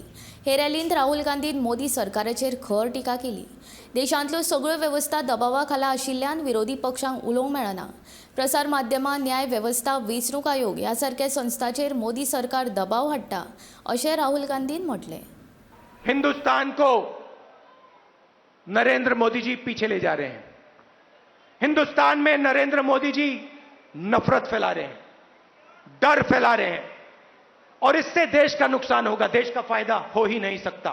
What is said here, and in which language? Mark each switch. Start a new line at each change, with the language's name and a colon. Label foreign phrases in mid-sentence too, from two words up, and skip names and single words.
Konkani: हे रॅलींत राहुल गांधीन मोदी सरकाराचेर खर टिका केली। देशांतल्यो सगळ्यो वेवस्था दबावा खाला आशिल्ल्यान विरोधी पक्षांक उलोवंक मेळना। प्रसार माध्यमां, न्याय वेवस्था, वेंचणूक आयोग ह्या सारक्या संस्थांचेर मोदी सरकार दबाव हाडटा, अशें राहुल गांधीन म्हटलें।
Hindi: हिंदुस्तान को नरेंद्र मोदी जी पीछे ले जा रहे हैं। हिंदुस्तान में नरेंद्र मोदी जी नफरत फैला रहे हैं, डर फैला रहे हैं और इससे देश का नुकसान होगा, देश का फायदा हो ही नहीं सकता।